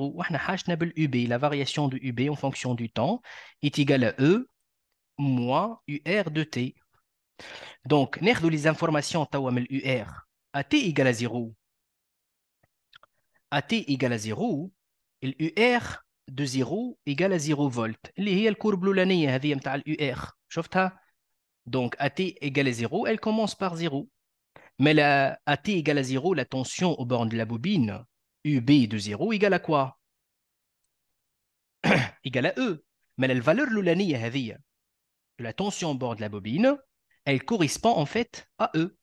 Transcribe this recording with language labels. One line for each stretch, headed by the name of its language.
Arabic: وإحنا حاجتنا بالUB,
French: la variation de UB en fonction du temps est égale à E moins UR de T. Donc, ناخذوا les informations
Arabic: توا من
French: UR à T égale à 0. À T égale à 0, l'UR de 0 égale à 0 volts.
Arabic: اللي هي الكورب الأولانية هذه متاع الUR.
French: شفتها؟ Donc, à T égale à 0, elle commence par 0. Mais à T égale à 0, la tension au borne de la bobine, UB de 0 égale à quoi? Égale à E. Mais la valeur l'oulaniyya هذه de la tension au bord de la bobine, elle correspond en fait à E.